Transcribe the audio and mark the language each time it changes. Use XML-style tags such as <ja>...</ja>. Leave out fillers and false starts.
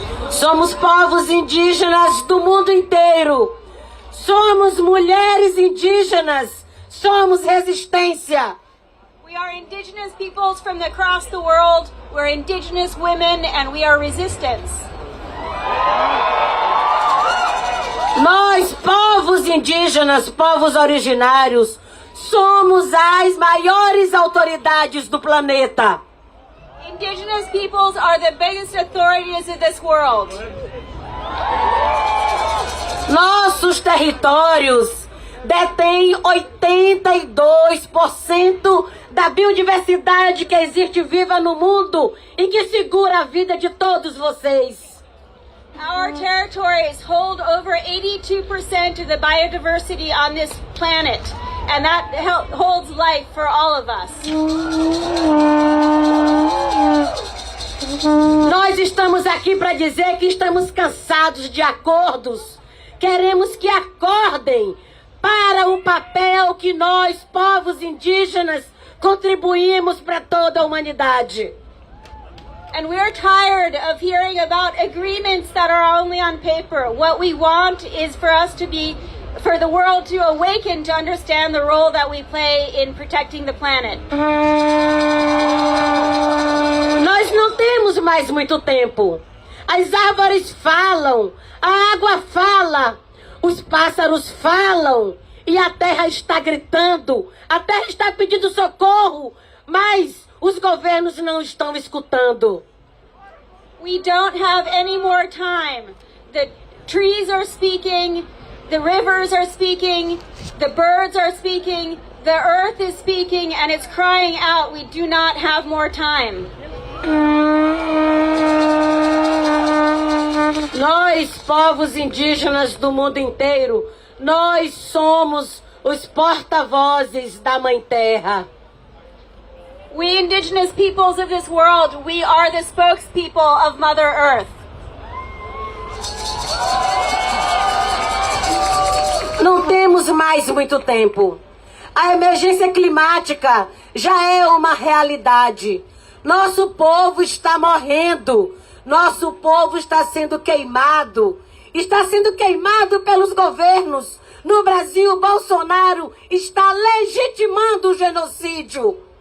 <pt>Somos povos indígenas do mundo inteiro. Somos mulheres indígenas. Somos resistência.</pt> <en>We are indigenous peoples from across the world. We're indigenous women and we are resistance.</en> <pt>Nós, povos indígenas, povos originários, somos as maiores autoridades do planeta.</pt> <en>Indigenous peoples are the biggest authorities in this world.</en> <pt>Nossos territórios detêm 82% da biodiversidade que existe viva no mundo e que segura a vida de todos vocês.</pt> <en>Our territories hold over 82% of the biodiversity on this planet, and that holds life for all of us.</en> <pt>Nós estamos aqui para dizer que estamos cansados de acordos. Queremos que acordem para o papel que nós, povos indígenas, contribuímos para toda a humanidade.</pt> <en>And we're tired of hearing about agreements that are only on paper. What we want is for the world to awaken to understand the role that we play in protecting the planet.</en> <pt>Nós não temos mais muito tempo. As árvores falam, a água fala, os pássaros falam e a terra está gritando, a terra está pedindo socorro, mas os governos não estão escutando.</pt> <en>We don't have any more time. The trees are speaking, the rivers are speaking, the birds are speaking, the earth is speaking, and it's crying out, we do not have more time.</en> <pt>Nós, povos indígenas do mundo inteiro, nós somos os porta-vozes da Mãe Terra.</pt> <en>We indigenous peoples of this world, we are the spokespeople of Mother Earth.</en> <pt>Não temos mais muito tempo. A emergência climática já é uma realidade. Nosso povo está morrendo. Nosso povo está sendo queimado. Está sendo queimado pelos governos. No Brasil, Bolsonaro está legitimando o genocídio.</pt>